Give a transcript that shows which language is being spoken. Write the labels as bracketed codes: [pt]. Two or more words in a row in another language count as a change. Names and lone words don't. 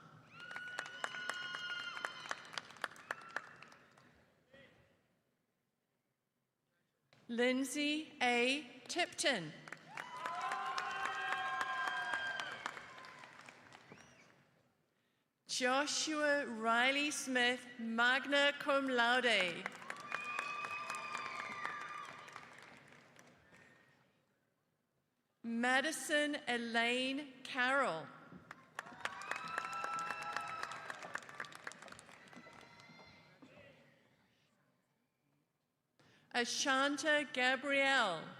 [en] Lindsay A. Tipton. Joshua Riley Smith, [la] magna cum laude. [en] Madison Elaine Carroll. Ashanta Gabrielle.